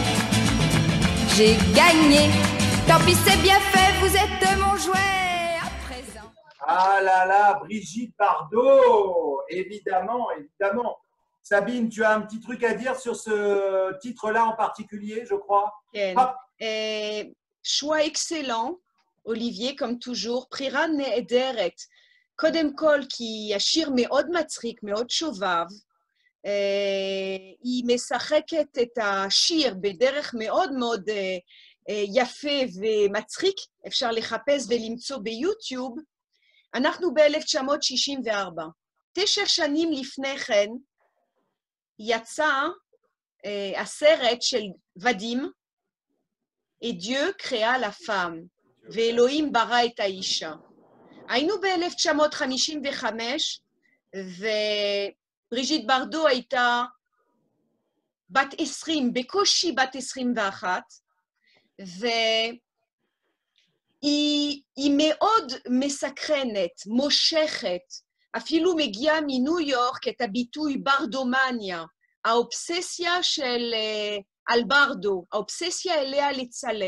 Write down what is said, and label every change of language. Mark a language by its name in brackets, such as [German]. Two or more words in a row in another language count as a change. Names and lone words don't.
[French] J'ai gagné, tant pis c'est bien fait, vous êtes mon jouet à présent. Ah là là, Brigitte Bardot, évidemment, évidemment. Sabine, tu as un petit truc à dire sur ce titre-là en particulier, je crois. [Hebrew] כן. [French] choix excellent, Olivier, comme toujours. [Hebrew] בחירה נהדרת. קודם כל, כי השיר מאוד מצחיק, מאוד שובב. היא משחקת את השיר בדרך מאוד מאוד יפה ומצחיק. אפשר לחפש ולמצוא ביוטיוב. אנחנו ב-1964. 9 שנים לפני כן, יצא הסרט של ודים, [French] Et Dieu créa la femme, [Hebrew] ואלוהים ברא את האישה. היינו ב-1955, ובריז'יט ברדו הייתה בת 20, בקושי בת 21, והיא מאוד מסקרנת, מושכת, אפילו מגיעה מניו יורק את הביטוי ברדומניה, האובססיה של על ברדו, האובססיה אליה לצלם.